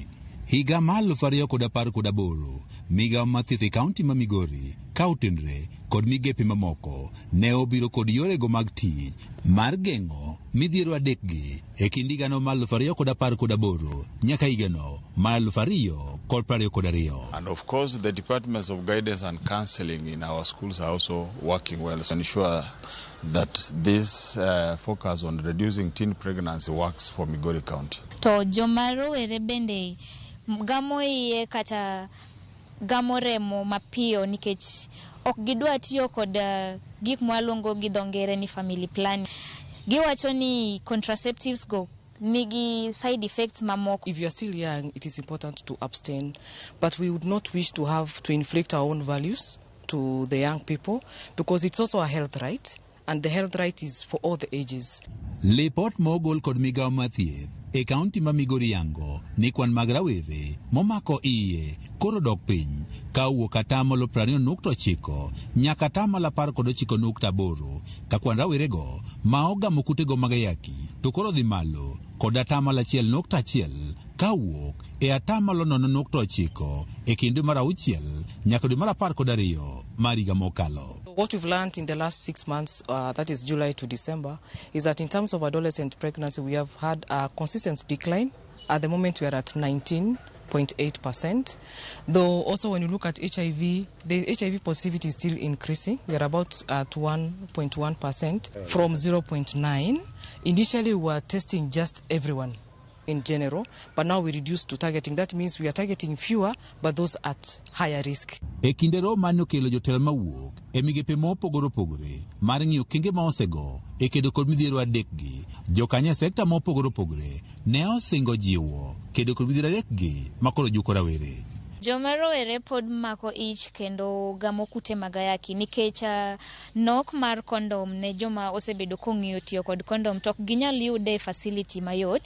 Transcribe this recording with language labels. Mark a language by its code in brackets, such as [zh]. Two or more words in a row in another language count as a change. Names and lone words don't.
[luo] Higa mar 2018 migawo mar thieth e kaunti ma Migori kautenre kod migepe mamoko ne obiro kod yorego mag tich mar geng'o midhiero adekgi e kind higano mar 2018 nyaka higano mar 2022. [en] And of course the departments of guidance and counseling in our schools are also working well to ensure that this focus on reducing teen pregnancy works for Migori County. [luo] To joma rowere bende gamo iye kata gamo remo mapiyo nikech ok gidwa tiyo kod gik mwaluongo gi dhongere ni [en] family planning. [luo] Giwacho ni contraceptives go nigi [en] side effects [luo] mamoko. [en] If you are still young, it is important to abstain, but we would not wish to have to inflict our own values to the young people because it's also a health right, and the health right is for all the ages. [luo] Lipot mogol kod migawo mar thieth e kaunti ma Migori yango ni kwan mag rawere momako iye koro dok piny ka wuok atamalo 20.9 nyaka atamalo 19.8 ka kwan rawerego ma ogamo kutego mag ayaki to koro dhi malo kod atamalo 1.1 ka wuok e atamalo 0.9 e kinde mar 6 nyaka dwe mar 12 mar higa mokalo. [en] What we've learned in the last 6 months, that is July to December, is that in terms of adolescent pregnancy, we have had a consistent decline. At the moment, we are at 19.8%. Though also when you look at HIV, the HIV positivity is still increasing. We are about at 1.1% from 0.9. Initially, we were testing just everyone in general, but now we reduced to targeting. That means we are targeting fewer, but those at higher risk. [luo] E kindero mano kelo jotelo mawuok e migepe mopogore opogore mar ng'iyo kinge ma osego e kedo kod midhiero adekgi. Jokanya sekta mopogore opogore ne osingo jiwo kedo kod midhiero adekgi makoro juko rawere. Joma rowere pod mako ich kendo gamo kute mag ayaki nikech nok mar kondom ne joma osebedo kong'iyo tiyo kod kondom tok ginyal yude facility mayot.